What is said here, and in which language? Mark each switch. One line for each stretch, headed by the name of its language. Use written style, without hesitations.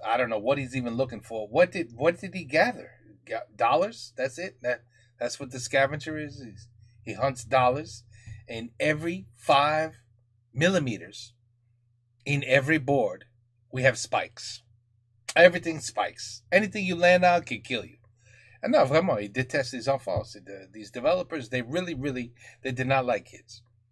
English: I don't know what he's even looking for. What did he gather? Dollars? That's it? That's what the scavenger is? He hunts dollars. And every 5 millimeters in every board, we have spikes. Everything spikes. Anything you land on can kill you. And no,
French: vraiment, ils détestent les enfants.
English: These developers, they really, they did not like kids.